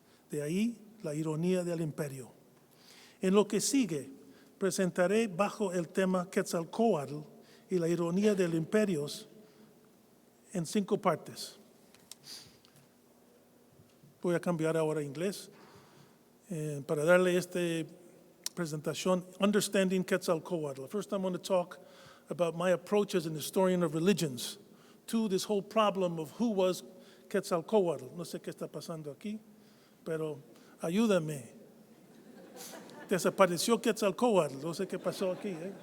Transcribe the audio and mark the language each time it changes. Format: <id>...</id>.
<es>De ahí la ironía del imperio. En lo que sigue, presentaré bajo el tema Quetzalcóatl y la ironía del imperio en 5 partes. Voy a cambiar ahora a inglés para darle esta presentación, Understanding Quetzalcóatl.</es> <en>First, I'm going to talk about my approach as an historian of religions to this whole problem of who was Quetzalcóatl.</en> <es>No sé qué está pasando aquí, pero ayúdame. Desapareció Quetzalcóatl, no sé qué pasó aquí.</es>